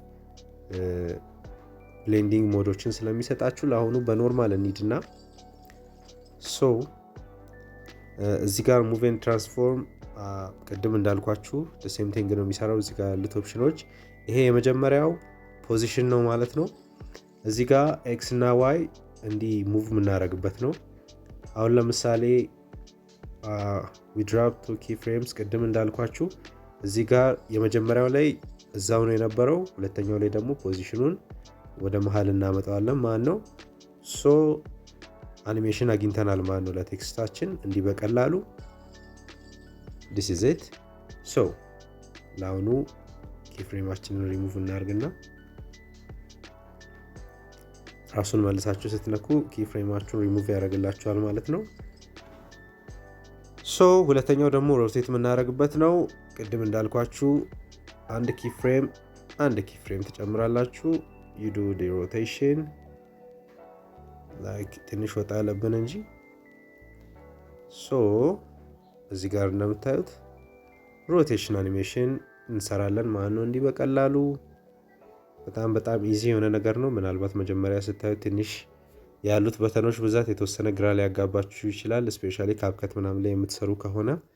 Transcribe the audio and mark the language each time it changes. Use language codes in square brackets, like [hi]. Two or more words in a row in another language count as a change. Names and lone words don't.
[am] ብሌንዲንግ ሞዶችን ስለሚሰጣችሁ ለአሁኑ በኖርማል እንሂድና እዚህ ጋር [en] move and transform [am] ቅድም እንዳልኳችሁ [en] same thing [am] ነው የሚሰራው። እዚህ ጋር ያሉት ኦፕሽኖች ይሄ የመጀመሪያው ፖዚሽን ነው ማለት ነው። እዚህ ጋር ኤክስ እና ዋይ እንዲህ ሙቭ የምናደርግበት ነው። አሁን ለምሳሌ [en] we drop 2 keyframes [am] ቅድም እንዳልኳችሁ እዚህ ጋር የመጀመሪያው ላይ እዛው ነው የነበረው። ሁለተኛው ላይ ደግሞ ፖዚሽኑን ወደ መሃል እናመጣዋለን ማለት ነው። አኒሜሽን አግኝተናል ማለት ነው ለቴክስታችን እንዲህ በቀላሉ [en] this is it። [am] ለአሁኑ ኪፍሬማችንን ሪሙቭ እናርግና ራሱን መልሳችሁ ስትነኩ ኪፍሬማችሁን ሪሙቭ ያደርግላችኋል ማለት ነው። ሁለተኛው ደግሞ ሮቴት የምናደርግበት ነው። ቅድም እንዳልኳችሁ አንድ ኪፍሬም ትጨምራላችሁ። [en] you do the rotation [am] like ትንሽ ወጣ ያለብን እንጂ እዚህ ጋር እንደምታዩት ሮቴሽን አኒሜሽን እንሰራለን ማለት ነው። እንዲህ በቀላሉ በጣም ኢዚ የሆነ ነገር ነው። ምናልባት መጀመሪያ ስታዩት ትንሽ ያሉት በተኖች ብዛት የተወሰነ ግራ ሊያጋባችሁ ይችላል። ስፔሻሊ ካፕከት ምናምን ላይ የምትሰሩ ከሆነ